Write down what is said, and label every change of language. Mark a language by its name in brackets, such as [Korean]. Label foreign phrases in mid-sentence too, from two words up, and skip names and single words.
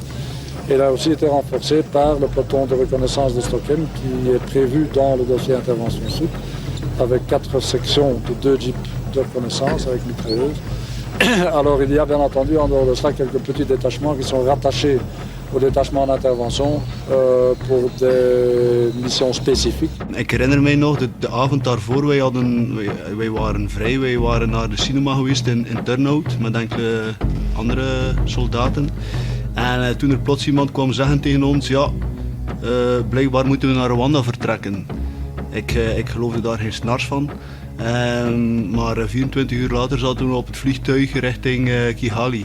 [French] Il a aussi été renforcé par le peloton de reconnaissance de Stockholm qui est prévu dans le dossier Intervention Sud avec 4 sections de 2 jeeps de reconnaissance avec mitrailleuses. Alors il y a bien entendu en dehors de cela quelques petits détachements qui sont rattachés au détachement d'intervention pour des missions spécifiques. [Dutch] Ik herinner mij nog de avond daarvoor, wij waren vrij, wij waren naar de cinema geweest in Turnhout met enkele andere soldaten. En toen er plots iemand kwam zeggen tegen ons, ja, blijkbaar moeten we naar Rwanda vertrekken. Ik geloofde daar geen snars van. Maar 24 uur later zaten we op het vliegtuig richting Kigali.